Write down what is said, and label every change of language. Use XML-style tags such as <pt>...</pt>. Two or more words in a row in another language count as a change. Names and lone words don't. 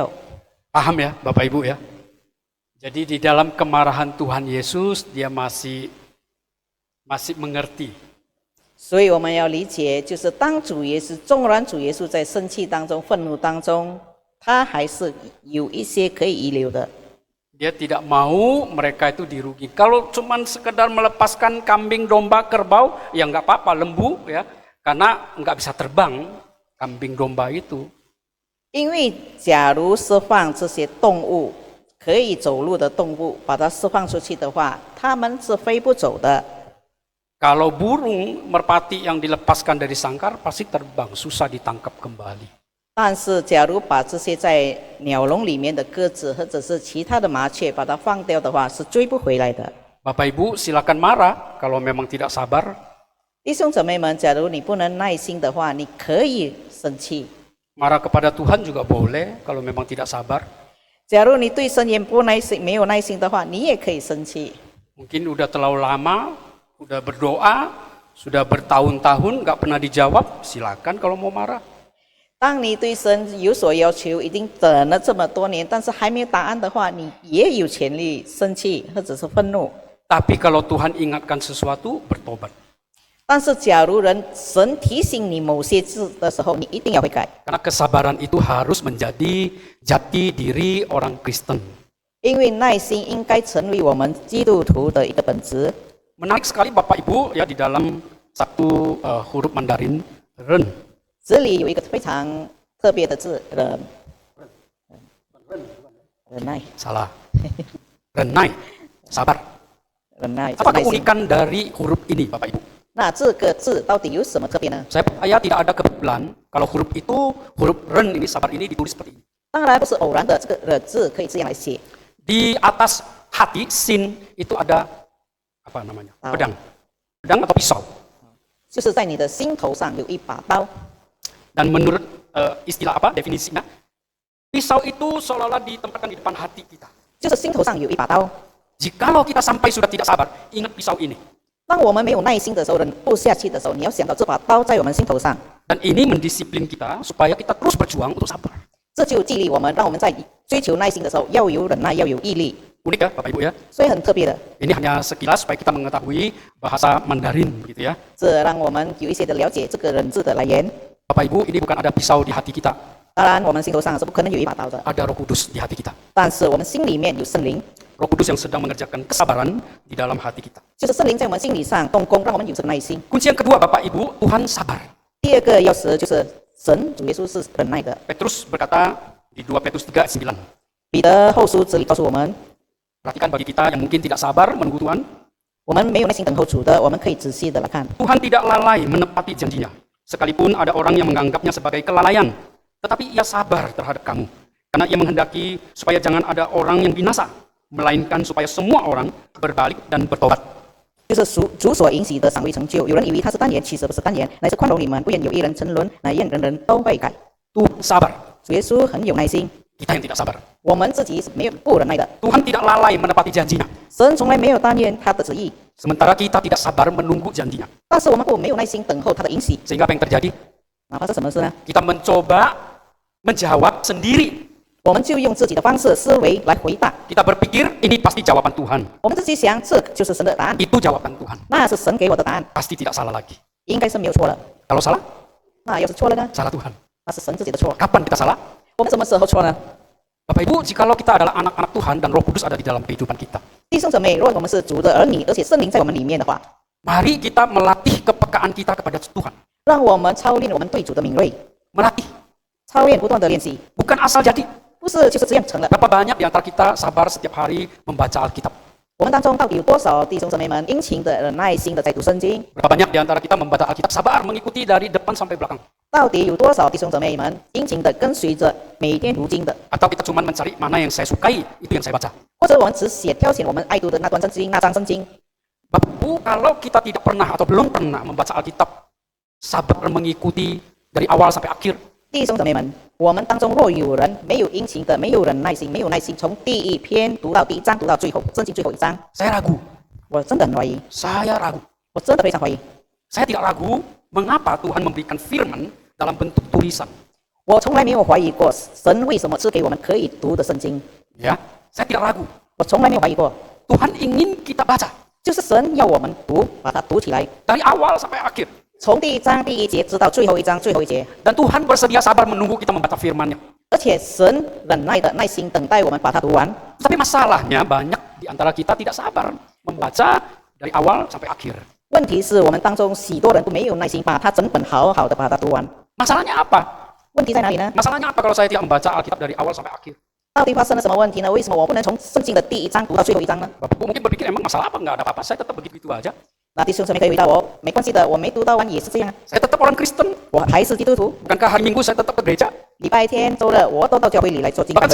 <id>Paham ya Bapak Ibu ya? Jadi di dalam kemarahan Tuhan Yesus dia masih mengerti.</id> <zh>所以我们要理解，就是当主耶稣，纵然主耶稣在生气当中、愤怒当中，他还是有一些可以遗留的。</zh> <id>Dia tidak mau mereka itu dirugikan. Kalau cuma sekedar melepaskan kambing, domba, kerbau, ya nggak apa-apa, lembu ya, karena nggak bisa terbang kambing domba itu.</id> <zh>因为假如释放这些动物可以走路的动物，把它释放出去的话，它们是飞不走的。</zh> <id>Kalau burung merpati yang dilepaskan dari sangkar pasti terbang, susah ditangkap kembali.</id> <zh>但是，假如把这些在鸟笼里面的鸽子或者是其他的麻雀把它放掉的话，是追不回来的。</zh> <id>Bapak Ibu silakan marah kalau memang tidak sabar.</id> <zh>弟兄姊妹们，假如你不能耐心的话，你可以生气。</zh> <id>Marah kepada Tuhan juga boleh kalau memang tidak sabar.</id> <zh>假如你对神也不耐心、没有耐心的话，你也可以生气。</zh> <id>Mungkin udah terlalu lama, udah berdoa, sudah bertahun-tahun nggak pernah dijawab, silakan kalau mau marah.</id> <zh>当你对神有所要求，已经等了这么多年，但是还没有答案的话，你也有权利生气或者是愤怒。</zh> <id>Tapi kalau Tuhan ingatkan sesuatu, bertobat.</id> <zh>但是，假如神提醒你某些事的时候，你一定要悔改，</zh> <id>Karena kesabaran itu harus menjadi jati diri orang Kristen.</id> <zh>因为耐心应该成为我们基督徒的一个本质。</zh> <id>Menarik sekali Bapak Ibu ya di dalam satu huruf Mandarin, ren.</id> <zh>这里有一个非常特别的字，忍耐，</zh> <id>Salah. Renai, sabar.</id> <zh>忍耐，</zh> <id>Apa</id> <zh>耐心。</zh> <id>keunikan dari huruf ini Bapak Ibu?</id> <zh>那这个字到底有什么特别呢？</zh> <id>Saya percaya tidak ada kebetulan kalau huruf itu, huruf ren ini, sabar ini ditulis seperti ini.</id> <zh>当然不是偶然的，这个字可以这样来写。</zh> <id>Di atas hati, sin, itu ada apa namanya? Tahu. Pedang. pedang atau pisau.</id> <zh>就是在你的心头上有一把刀。</zh> <id>Dan menurut istilah apa definisinya, pisau itu seolah-olah ditempatkan di depan hati kita.</id> <zh>就是心头上有一把刀。</zh> <id>Jikalau kita sampai sudah tidak sabar, ingat pisau ini.</id> <zh>当我们没有耐心的时候，忍不下去的时候，你要想到这把刀在我们心头上，</zh> <id>Dan ini mendisiplin kita supaya kita terus berjuang untuk sabar.</id> <zh>这就激励我们，让我们在追求耐心的时候要有忍耐，要有毅力。</zh> <id>Unik ya Bapak Ibu ya.</id> <zh>所以很特别的，</zh> <id>Ini hanya sekilas supaya kita mengetahui bahasa Mandarin gitu ya.</id> <zh>这让我们有一些的了解这个忍字的来源。</zh> <id>Bapak Ibu, ini bukan ada pisau di hati kita,</id> <zh>当然，我们心头上是不可能有一把刀的，</zh> <id>ada Roh Kudus di hati kita.</id> <zh>但是我们心里面有圣灵，</zh> <id>Roh Kudus yang sedang mengerjakan kesabaran di dalam hati kita.</id> <zh>就是圣灵在我们心理上动工，让我们有这个耐心。</zh> <id>Kunci yang kedua Bapak Ibu, Tuhan sabar.</id> <zh>第二个钥匙就是神主耶稣是忍耐的。</zh> <id>Petrus berkata di 2 Petrus 3 ayat 9.</id> <zh>彼得后书这里告诉我们，</zh> <id>Perhatikan bagi kita yang mungkin tidak sabar menunggu Tuhan,</id> <zh>我们没有耐心等候主的，我们可以仔细的来看。</zh> <id>Tuhan tidak lalai menepati janjinya. Sekalipun ada orang yang menganggapnya sebagai kelalaian, tetapi ia sabar terhadap kamu. Karena ia menghendaki supaya jangan ada orang yang binasa, melainkan supaya semua orang berbalik dan bertobat.</id> <zh>就是主所允许的赏味成就。有人以为他是单言，其实不是单言，乃是宽容你们，不愿有一人沉沦，乃愿人人都悔改。</zh> <id>Tuhan sabar,</id> <zh>主耶稣很有耐心，</zh> <id>kita yang tidak sabar.</id> <zh>我们自己是没有不忍耐的。</zh> <id>Tuhan tidak lalai menepati janjinya,</id> <zh>神从来没有单言他的旨意，</zh> <id>sementara kita tidak sabar menunggu janjinya.</id> <zh>但是我们不没有耐心等候他的允许。</zh> <id>Sehingga apa yang terjadi?</id> <zh>哪怕是什么事呢？</zh> <id>Kita mencoba menjawab sendiri.</id> <zh>我们就用自己的方式思维来回答。</zh> <id>Kita berpikir ini pasti jawaban Tuhan.</id> <zh>我们自己想，这就是神的答案，</zh> <id>Itu jawaban Tuhan.</id> <zh>那是神给我的答案，</zh> <id>Pasti tidak salah lagi.</id> <zh>应该是没有错了。</zh> <id>Kalau salah,</id> <zh>那要是错了呢？</zh> <id>salah Tuhan.</id> <zh>那是神自己的错。</zh> <id>Kapan kita salah?</id> <zh>我们什么时候错呢？</zh> <id>Bapak Ibu, jikalau kita adalah anak-anak Tuhan dan Roh Kudus ada di dalam kehidupan kita,</id> <zh>弟兄姊妹，若我们是主的儿女，而且圣灵在我们里面的话，</zh> <id>mari kita melatih kepekaan kita kepada Tuhan.</id> <zh>让我们操练我们对主的敏锐，</zh> <id>Melatih,</id> <zh>操练不断的练习，</zh> <id>bukan asal jadi.</id> <zh>不是就是这样成了。</zh> <id>Berapa banyak di antara kita sabar setiap hari membaca Alkitab?</id> <zh>我们当中到底有多少弟兄姊妹们殷勤的、耐心的在读圣经？</zh> <id>Berapa banyak di antara kita membaca Alkitab sabar mengikuti dari depan sampai belakang?</id> <zh>到底有多少弟兄姊妹们殷勤的跟随着每天读经的？</zh> <id>Atau kita cuma mencari mana yang saya sukai, itu yang saya baca?</id> <zh>或者我们只挑选我们爱读的那段圣经、那章圣经？</zh> <id>Bapak Ibu, kalau kita tidak pernah atau belum pernah membaca Alkitab, sabar mengikuti dari awal sampai akhir,</id> <zh>弟兄姊妹们，我们当中若有人没有殷勤的、没有忍耐心、没有耐心，从第一篇读到第一章，读到最后圣经最后一章，</zh> <id>saya ragu.</id> <zh>我真的很怀疑，</zh> <id>Saya ragu.</id> <zh>我真的非常怀疑。</zh> <id>Saya tidak ragu mengapa Tuhan memberikan firman dalam bentuk tulisan.</id> <zh>我从来没有怀疑过神为什么赐给我们可以读的圣经，</zh> <id>Ya, saya tidak ragu.</id> <zh>我从来没有怀疑过，</zh> <id>Tuhan ingin kita baca</id> <zh>就是神要我们读，把它读起来，</zh> <id>dari awal sampai akhir.</id> <zh>从第一章第一节直到最后一章最后一节，</zh> <id>Dan Tuhan bersedia sabar menunggu kita membaca firman-Nya.</id> <zh>而且神忍耐的耐心等待我们把它读完。</zh> <id>Tapi masalahnya banyak di antara kita tidak sabar membaca dari awal sampai akhir.</id> <zh>问题是我们当中许多人都没有耐心把它整本好好的把它读完。</zh> <id>Masalahnya apa?</id> <zh>问题在哪里呢？</zh> <id>Masalahnya apa kalau saya tidak membaca Alkitab dari awal sampai akhir?</id> <zh>到底发生了什么问题呢？为什么我不能从圣经的第一章读到最后一章呢？</zh> <id>Bapak Ibu mungkin berpikir emang masalah apa? Enggak ada apa-apa. Saya tetap begitu-begitu aja.</id> <zh>那弟兄姊妹可以回答我，没关系的，我没读到完也是这样，</zh> <id>Saya tetap orang Kristen.</id> <zh>我还是基督徒。</zh> <id>Bukankah hari Minggu saya tetap ke gereja?</id> <zh>礼拜天、周日我都到教会里来做敬拜</zh>